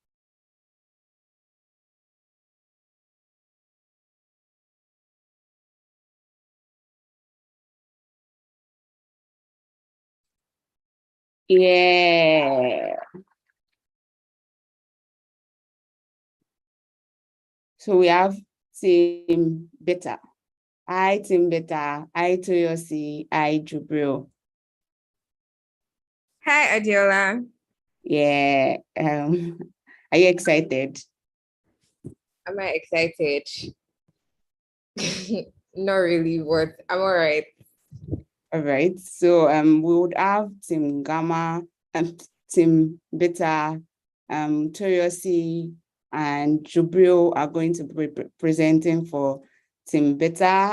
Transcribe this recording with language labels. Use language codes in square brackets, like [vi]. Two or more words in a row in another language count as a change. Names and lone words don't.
[en] Yeah. So we have Team Beta. Hi, Team Beta. Hi, Toyosi. Hi, Jubril. Hi, Adiola. Yeah. Are you excited? Am I excited? Not really, but I'm all right. All right. So we would have Team Gamma and Team Beta, Toyosi and Jubril are going to be presenting for Team Beta.